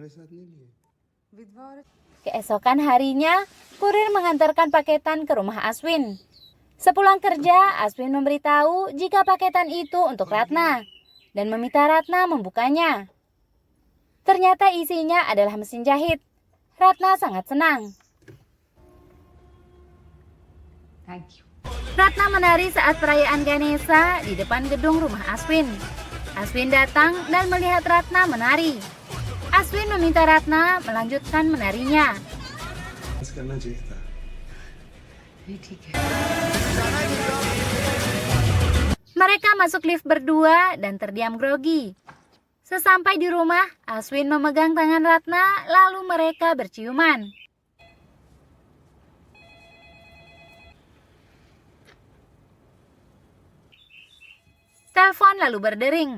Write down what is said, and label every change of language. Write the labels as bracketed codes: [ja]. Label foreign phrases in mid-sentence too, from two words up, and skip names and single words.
[id] Keesokan harinya, kurir mengantarkan paketan ke rumah Aswin. Sepulang kerja, Aswin memberitahu jika paketan itu untuk Ratna dan meminta Ratna membukanya. Ternyata isinya adalah mesin jahit. Ratna sangat senang. [en] Thank you. [id] Ratna menari saat perayaan Ganesha di depan gedung rumah Aswin. Aswin datang dan melihat Ratna menari. Aswin meminta Ratna melanjutkan menarinya. [hi] करना चाहिए था। ये ठीक है। [id] Mereka masuk lift berdua dan terdiam grogi. Sesampai di rumah, Aswin memegang tangan Ratna, lalu mereka berciuman. Telepon lalu berdering.